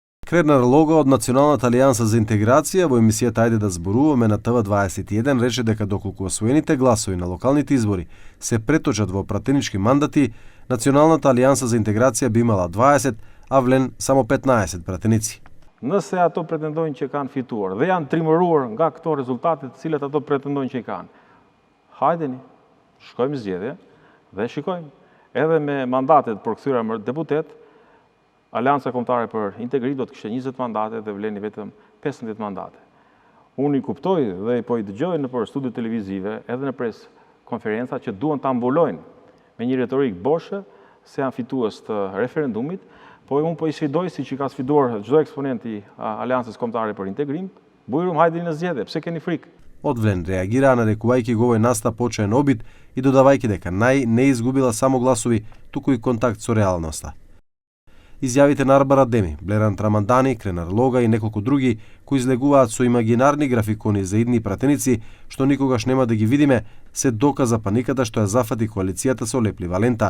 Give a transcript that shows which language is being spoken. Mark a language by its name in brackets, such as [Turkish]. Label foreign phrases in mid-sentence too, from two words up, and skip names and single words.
[Macedonian] Кренар Лога од Националната алијанса за интеграција во емисијата Ајде да зборуваме на ТВ21 рече дека доколку освоените гласови на локалните избори се преточат во пратенички мандати, Националната алијанса за интеграција би имала 20, а Влен само 15 пратеници. [Albanian] Nëse ato pretendojnë që kanë fituar dhe janë trimëruar nga këto rezultate të cilat ato pretendojnë që kanë, hajdeni, shkojmë zgjedhje dhe shikojmë. Edhe me mandatet përkthyera më deputet, Alianca Kombëtare për Integrim do të kishte 20 mandate dhe Vleni vetëm 15 mandate. Unë i kuptoj dhe po i dëgjoj nëpër studio televizive edhe në pres konferenca që duan ta mbulojnë me një retorik boshe se janë fitues të referendumit, po unë po i sfidoj si që ka sfiduar çdo eksponent i Aliancës Kombëtare për Integrim, bujrum hajdeni në zgjedhje, pse keni frikë? [Macedonian] Од Влен реагира нарекувајќи го овој настап почаен обид и додавајќи дека не изгубила само гласови, туку и контакт со реалноста. Изјавите на Арбар Адеми, Блеран Трамандани, Кренар Лога и неколку други кои излегуваат со имагинарни графикони за идни пратеници, што никогаш нема да ги видиме, се доказ за паниката што ја зафати коалицијата со леплива лента.